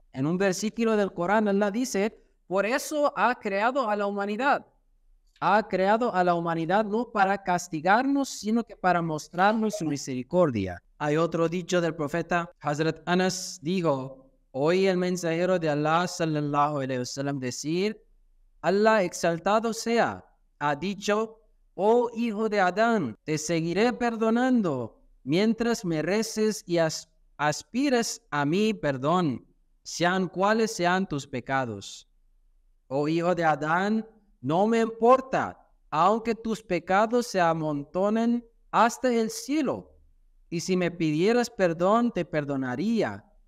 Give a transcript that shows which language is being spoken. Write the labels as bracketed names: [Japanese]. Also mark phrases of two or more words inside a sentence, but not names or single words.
[Spanish] En un versículo del Corán, Allah dice: por eso ha creado a la humanidad. Ha creado a la humanidad no para castigarnos, sino que para mostrarnos su misericordia. Hay otro dicho del profeta. Hazrat Anas dijo: oí el mensajero de Allah [Arabic] صلى الله عليه وسلم [Spanish] decir: Allah exaltado sea, ha dicho: oh hijo de Adán, te seguiré perdonando mientras me reces y aspires a mi perdón, sean cuales sean tus pecados. Oh hijo de Adán, no me importa, aunque tus pecados se amontonen hasta el cielo, y si me pidieras perdón, te perdonaría.